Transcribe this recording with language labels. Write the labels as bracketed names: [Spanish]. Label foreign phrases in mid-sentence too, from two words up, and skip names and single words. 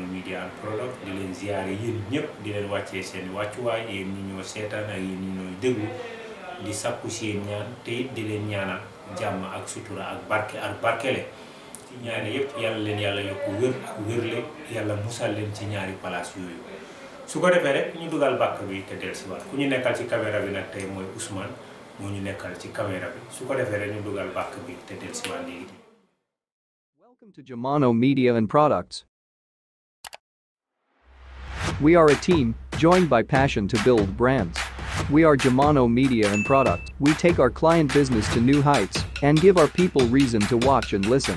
[Wolof] Media and Product di leen ziyaare yéen ñëpp di leen wàccee seen wàccuwaay yéen ñi ñoo seetaan ak yéen ñi ñooy déglu di sakku seen ñaan te it di leen ñaanal jàmm ak sutura ak barke ak barkele ci ñaari yëpp yàlla leen yàlla yokku wér ak wérle yàlla musal leen ci ñaari place yooyu su ko defee rek ñu dugal bàkk bi te del si waat ku ñu nekkal ci caméra bi nag tey mooy Ousmane moo ñu nekkal ci caméra bi su ko defee rek ñu dugal bàkk bi te del si waat léegi. [English] Welcome to Jamono Media and Products. We are a team, joined by passion to build brands. We are Jamono Media and Product. We take our client business to new heights and give our people reason to watch and listen.